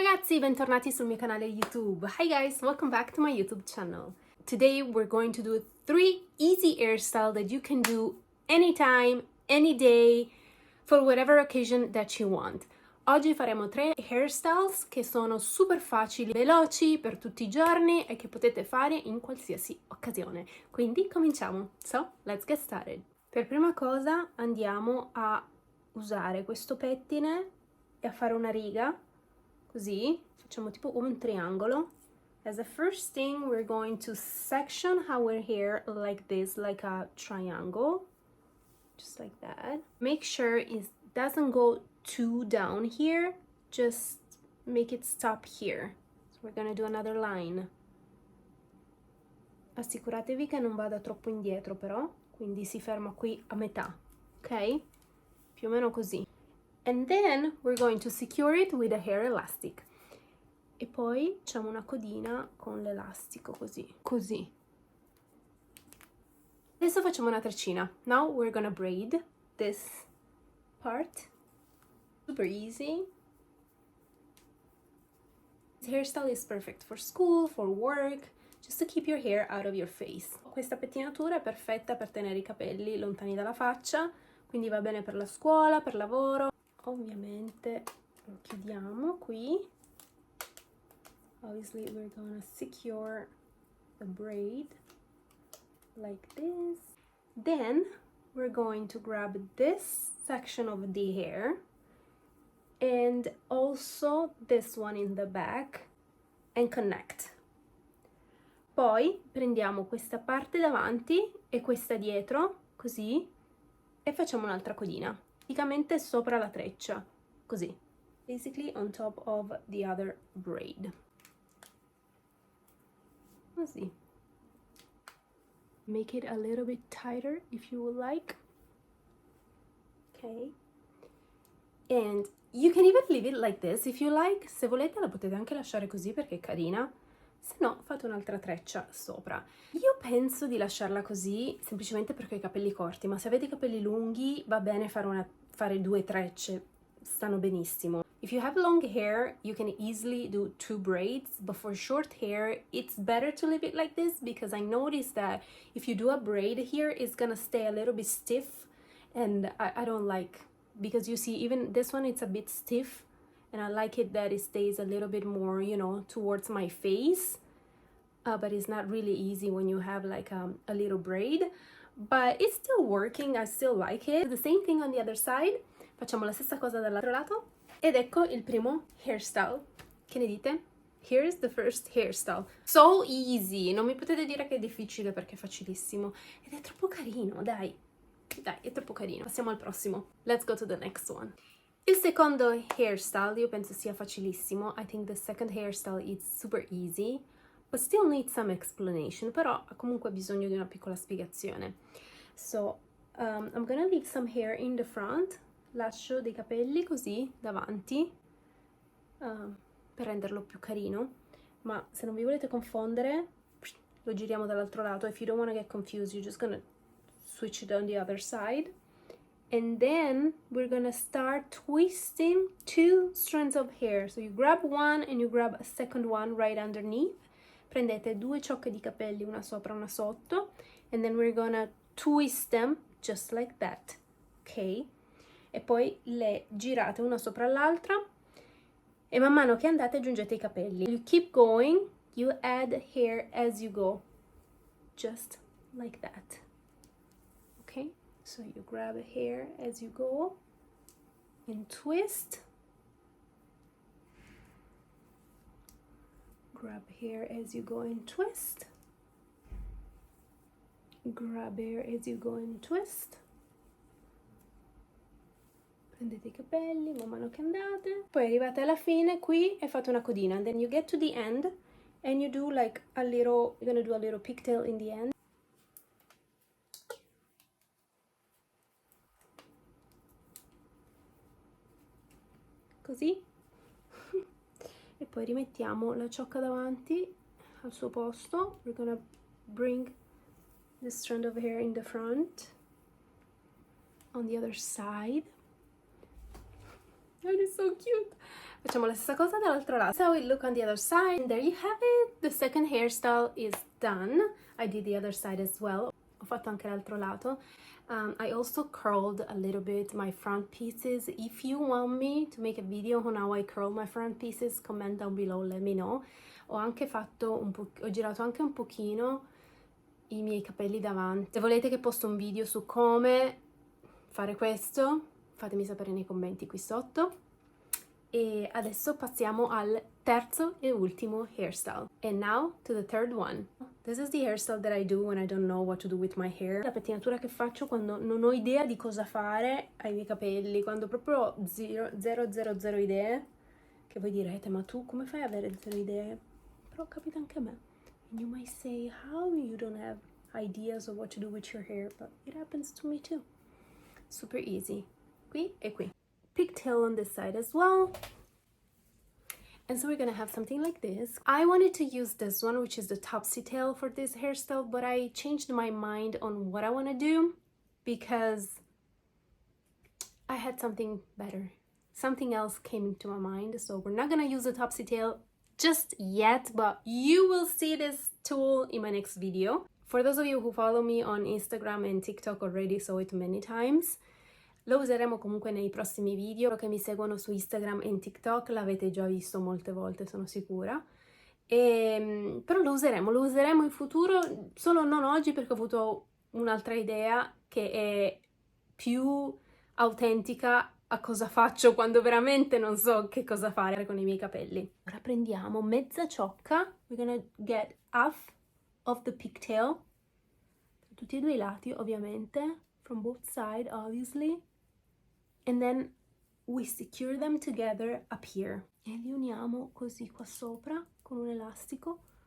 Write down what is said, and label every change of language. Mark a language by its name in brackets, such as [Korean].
[Italian] ragazzi, bentornati sul mio canale YouTube. [English] Hi guys, welcome back to my YouTube channel. Today we're going to do 3 easy hairstyles that you can do anytime, any day, for whatever occasion that you want. [Italian] Oggi faremo 3 hairstyles che sono super facili, veloci per tutti i giorni e che potete fare in qualsiasi occasione. Quindi cominciamo. [English] So, let's get started. [Italian] Per prima cosa andiamo a usare questo pettine e a fare una riga, così, facciamo tipo un triangolo. [English] As a first thing, we're going to section our hair like this, like a triangle, just like that. Make sure it doesn't go too down here, just make it stop here. So we're gonna do another line. [Italian] Assicuratevi che non vada troppo indietro però, quindi si ferma qui a metà, ok? Più o meno così. [English] And then we're going to secure it with a hair elastic. [Italian] E poi facciamo una codina con l'elastico così. Adesso facciamo una treccina. [English] Now we're gonna braid this part. Super easy. This hairstyle is perfect for school, for work, just to keep your hair out of your face. [Italian] Questa pettinatura è perfetta per tenere i capelli lontani dalla faccia, quindi va bene per la scuola, per lavoro. Ovviamente lo chiudiamo qui. [English] Obviously we're gonna secure the braid like this. Then we're going to grab this section of the hair and also this one in the back and connect. [Italian] Poi prendiamo questa parte davanti e questa dietro, così, e facciamo un'altra codina, praticamente sopra la treccia, così. [English] Basically on top of the other braid. [Italian] Così. [English] Make it a little bit tighter if you would like. Okay. And you can even leave it like this if you like. [Italian] Se volete la potete anche lasciare così perché è carina. Se no, fate un'altra treccia sopra. Io penso di lasciarla così semplicemente perché ho i capelli corti, ma se avete i capelli lunghi va bene fare 2 trecce, stanno benissimo. [English] If you have long hair, you can easily do 2 braids, but for short hair, it's better to leave it like this because I noticed that if you do a braid here, it's gonna stay a little bit stiff, and I don't like, because you see, even this one, it's a bit stiff, and I like it that it stays a little bit more, you know, towards my face, but it's not really easy when you have like a little braid, but it's still working, I still like it. The same thing on the other side, [Italian] facciamo la stessa cosa dall'altro lato, ed ecco il primo hairstyle. Che ne dite? [English] Here's the first hairstyle. So easy, [Italian] non mi potete dire che è difficile perché è facilissimo, ed è troppo carino, dai, è troppo carino. Passiamo al prossimo. [English] Let's go to the next one. [Italian] Il secondo hairstyle io penso sia facilissimo. [English] I think the second hairstyle is super easy, but still needs some explanation, [Italian] però ha comunque bisogno di una piccola spiegazione. [English] So, I'm gonna leave some hair in the front. [Italian] Lascio dei capelli così davanti per renderlo più carino, ma se non vi volete confondere lo giriamo dall'altro lato. [English] If you don't want to get confused, you're just gonna switch it on the other side. And then we're gonna start twisting 2 strands of hair. So you grab one and you grab a second one right underneath. [Italian] Prendete 2 ciocche di capelli, una sopra, una sotto, [English] and then we're gonna twist them just like that, ok? [Italian] E poi le girate una sopra l'altra e man mano che andate aggiungete i capelli. [English] You keep going, you add hair as you go, just like that, ok? So you grab a hair as you go and twist. Grab hair as you go and twist. Grab hair as you go and twist. [Italian] Prendete i capelli man mano che andate. Poi arrivate alla fine qui e fate una codina. [English] And then you get to the end and you do like a little, you're gonna do a little pigtail in the end. [Italian] Così. E poi rimettiamo la ciocca davanti al suo posto. [English] We're gonna bring this strand of hair in the front on the other side. That is so cute. [Italian] Facciamo la stessa cosa dall'altro lato. [English] So it look on the other side. And there you have it. The second hairstyle is done. I did the other side as well. [Italian] Ho fatto anche l'altro lato. [English] I also curled a little bit my front pieces. If you want me to make a video on how I curl my front pieces, comment down below, let me know. [Italian] Ho anche fatto ho girato anche un pochino i miei capelli davanti. Se volete che posto un video su come fare questo, fatemi sapere nei commenti qui sotto. E adesso passiamo al terzo e ultimo hairstyle. [English] And now to the third one. This is the hairstyle that I do when I don't know what to do with my hair. [Italian] La pettinatura che faccio quando non ho idea di cosa fare ai miei capelli, quando proprio ho zero idee. Che voi direte, ma tu come fai ad avere zero idee? Però capita anche a me. [English] And you might say, how you don't have ideas of what to do with your hair, but it happens to me too. Super easy. [Italian] Qui e qui. [English] Pigtail on this side as well. And so we're gonna have something like this. I wanted to use this one, which is the topsy tail for this hairstyle, but I changed my mind on what I want to do because I had something better. Something else came into my mind, so we're not gonna use the topsy tail just yet, but you will see this tool in my next video. For those of you who follow me on Instagram and TikTok already saw it many times. [Italian] Lo useremo comunque nei prossimi video. Che mi seguono su Instagram e TikTok l'avete già visto molte volte, sono sicura. Però lo useremo in futuro, solo non oggi perché ho avuto un'altra idea che è più autentica a cosa faccio quando veramente non so che cosa fare con i miei capelli. Ora prendiamo mezza ciocca. [English] We're gonna get half of the pigtail. [Italian] Tutti e due i lati, ovviamente. [English] From both sides, obviously. And then we secure them together up here. [Italian] E li uniamo così qua sopra con un elastico.